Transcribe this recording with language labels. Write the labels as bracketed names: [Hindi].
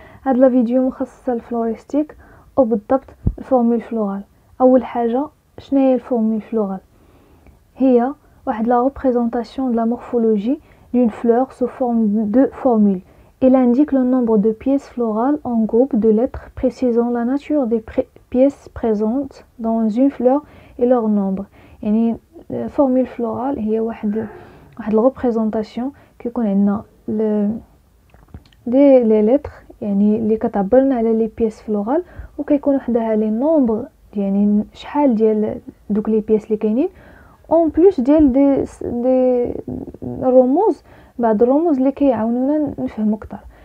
[Arabic] هاد لا فيديو مخصصه للفلوريستيك وبالضبط الفورمول فلورال. اول حاجه، شنو هي الفورمول فلورال؟ هي واحد لا ريبريزونطاسيون [French] de la morphologie d'une fleur sous forme de formule. Elle indique le nombre de pièces florales en groupe de lettres précisant la nature des pièces présentes dans une fleur et leur nombre. [Arabic] يعني الفورمول فلورال هي واحد الريبريزونطاسيون كيكون عندنا لي لتر يعني اللي كتعبرنا على لي بيس فلورال، وكيكون وحدها لي نومبر يعني شحال ديال دوك لي بيس اللي كاينين اون بلوس ديال دي الرموز، بعض الرموز اللي كيعاونونا نفهموا اكثر.